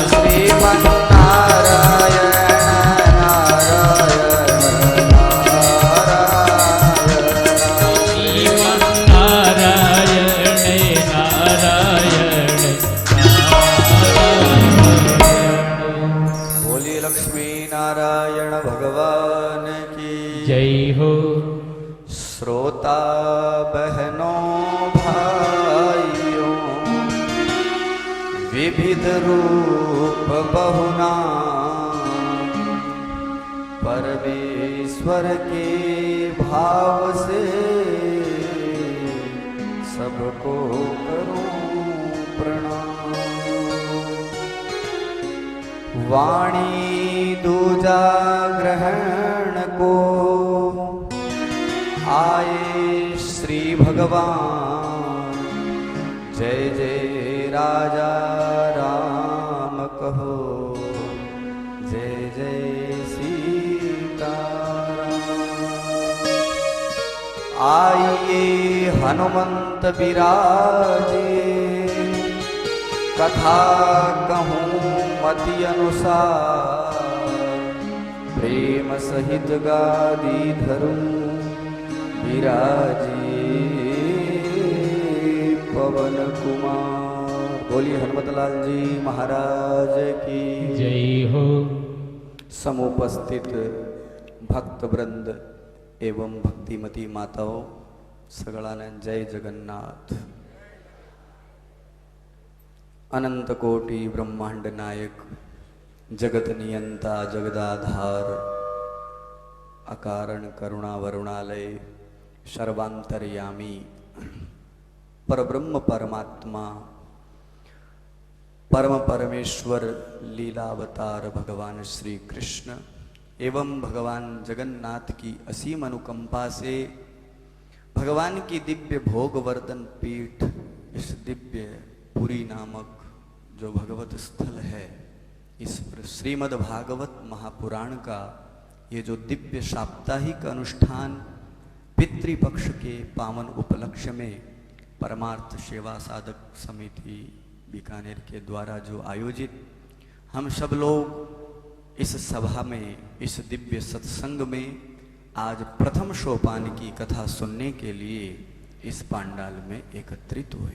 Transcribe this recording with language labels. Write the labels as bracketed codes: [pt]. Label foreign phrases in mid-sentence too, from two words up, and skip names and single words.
[hi] श्रीमन नारायण नारायण नारायण श्रीमन नारायण नारायण नारायण जय हो। श्रोता बहनों भाइयों, विविध रूप बहुना परमेश्वर के भाव से सबको करूं प्रणाम। वाणी दूजा ग्रहण को आए श्री भगवान, जय जय राजा राम कहो, जय जय सीताराम। आइए हनुमंत विराजे, कथा कहूँ मति अनुसार, प्रेम सहित गादी धरूं विराजे पवन कुमार। बोलिए हनुमतलाल जी महाराज की जय हो। समुपस्थित भक्त वृंद एवं भक्तिमती माताओं सगळाने जय जगन्नाथ। अनंत कोटि ब्रह्मांड नायक, जगत नियंता जगदाधार, अकारण करुणा वरुणालय, सर्वांतर्यामी परब्रह्म परमात्मा परम परमेश्वर लीलावतार भगवान श्री कृष्ण एवं भगवान जगन्नाथ की असीम अनुकंपा से भगवान की दिव्य भोग वर्धन पीठ, इस दिव्य पुरी नामक जो भगवत स्थल है, इस श्रीमद् भागवत महापुराण का ये जो दिव्य साप्ताहिक अनुष्ठान पितृपक्ष के पावन उपलक्ष्य में परमार्थ सेवा साधक समिति बीकानेर के द्वारा जो आयोजित, हम सब लोग इस सभा में, इस दिव्य सत्संग में आज प्रथम सोपान की कथा सुनने के लिए इस पांडाल में एकत्रित हुए।